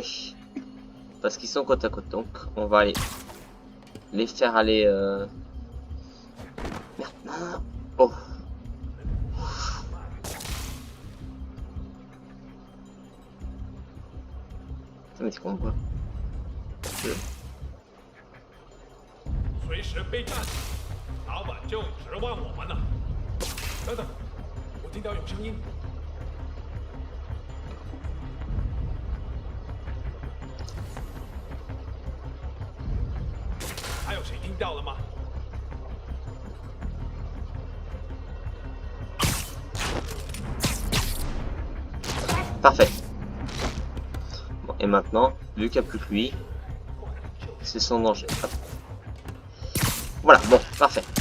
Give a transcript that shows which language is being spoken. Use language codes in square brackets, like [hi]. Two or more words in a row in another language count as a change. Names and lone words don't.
[fr] Parce qu'ils sont côte à côte, donc on va aller les faire aller... Merde, non, non, non. Oh. Ça m'est con ou quoi? [zh] 随时备战，早晚就指望我们了。等等，我听到有声音。还有谁听到了吗？ [fr] Parfait. Bon, et maintenant, vu qu'il n'y a plus que lui, c'est sans danger. Hop. Voilà, bon, parfait.